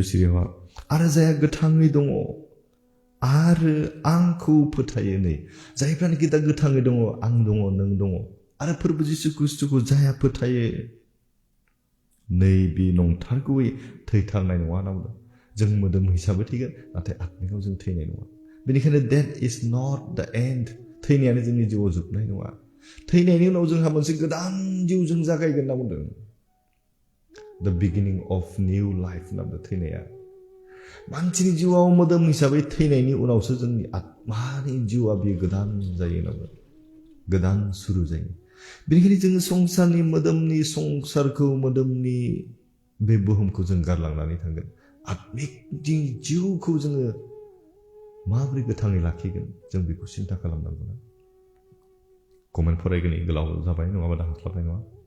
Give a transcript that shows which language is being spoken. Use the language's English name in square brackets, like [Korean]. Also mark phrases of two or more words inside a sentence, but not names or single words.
[Bodo] सिरियावहा आरो जायहा गोथाङै दङ आरो आंखौ फोथायो नै जायफ्रानोखि दा गोथाङै दङ आं दङ नों दङ आरो फोरबो जिसु ख्रीष्टखौ जायहा फोथायो नै बे नंथारगौयै थैथारनाय नङा होनना बुंदों जों मोदोम हिसाबै थैगोन नाथाय आत्मायाव जों थैनाय नङा बेनिखायनो [English] death is not the end [Bodo] थैनायानो जोंनि जिउआव जोबनाय नङा थैनायनि उनाव जोंहा मोनसे गोदान जिउ जों जागायगोन होनना बुंदों [English] the beginning of new [Bodo] लाइफ होनना बुंदों थैनाया मानसिनि जिउआव मोदोम हिसाबै थैनायनि उनावसो जोंनि आत्मानि जिउआ बियो गोदान जायो होनना बुंदों गोदान सुरु जायो बेनिखायनो जोङो संसारनि मोदोमनि बे बुहुमखौ जों गारलांनानै थांगोन आत्मिक जिउखौ जोङो माबोरै गोथाङै लाखिगोन जों बेखौ सिन्था खालामनांगौ कमेन्ट फरायगोन गोलाव जाबाय नङाबा दा हास्लाबनाय नङा